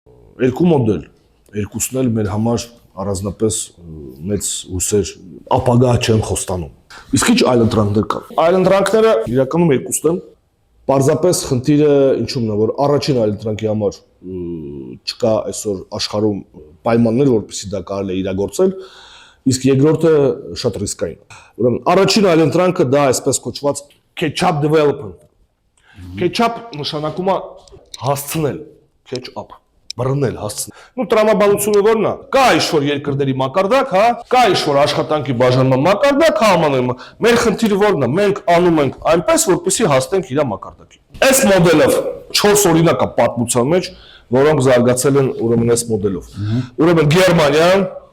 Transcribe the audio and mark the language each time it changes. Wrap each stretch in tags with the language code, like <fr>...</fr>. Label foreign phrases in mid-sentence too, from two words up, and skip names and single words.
<hy>երկու մոդել, երկուսն էլ մեր համար առանձնապես մեծ հուսեր ապագա չեն խոստանում։ Իսկ ինչ այլընտրանքներ կան։ Այլընտրանքները իրականում երկուսն են։ Պարզապես խնդիրը ինչու՞մն է, որ առաջին այլընտրանքի համար չկա այսօր աշխարհում պայմաններ, որպեսզի դա կարելի է իրագործել, իսկ երկրորդը շատ ռիսկային։ Ուրեմն առաջին այլընտրանքը դա այսպես կոչված</hy> <en>catch-up development։</en> <hy>Catch-up նշանակում է հասցնել, catch-up, բռնել, հասցնել։ Ну տրամաբանությունը ո՞րն է։ Կա ինչ-որ երկրների մակարդակ, հա, կա ինչ-որ աշխատանքի բաժանման մակարդակ, հա, ամեն։ Մեր խնդիրը ո՞րն է։ Մենք անում ենք այնպես, որպեսզի հասնենք իր մակարդակին։ Այս մոդելով 4 օրինակ է պատմության մեջ, որոնք զարգացել են ուրեմն այս մոդելով։ Ուրեմն Գերմանիան,</hy>